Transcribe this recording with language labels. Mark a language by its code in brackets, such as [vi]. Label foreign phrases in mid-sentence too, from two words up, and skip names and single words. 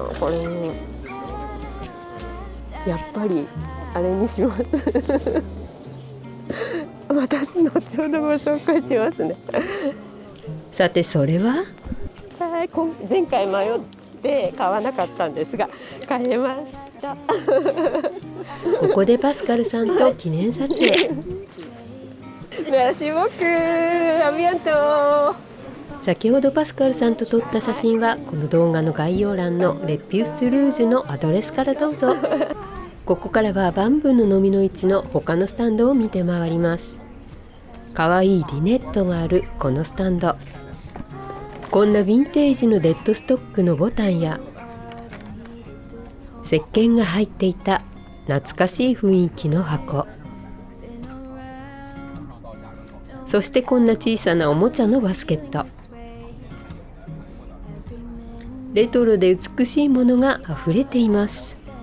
[ja] これもやっぱりあれにします私後ほどご紹介しますねさてそれは前回迷って買わなかったんですが買えましたここでパスカルさんと記念撮影 [fr] Merci beaucoup. À bientôt. [ja] 先ほどパスカルさんと撮った写真はこの動画の概要欄のレピュースルージュのアドレスからどうぞ。ここからはバンブーの飲みの市の他のスタンドを見て回ります。かわいいリネットがあるこのスタンド、こんなヴィンテージのデッドストックのボタンや石鹸が入っていた懐かしい雰囲気の箱、そしてこんな小さなおもちゃのバスケット、レトロで美しいものがあふれています。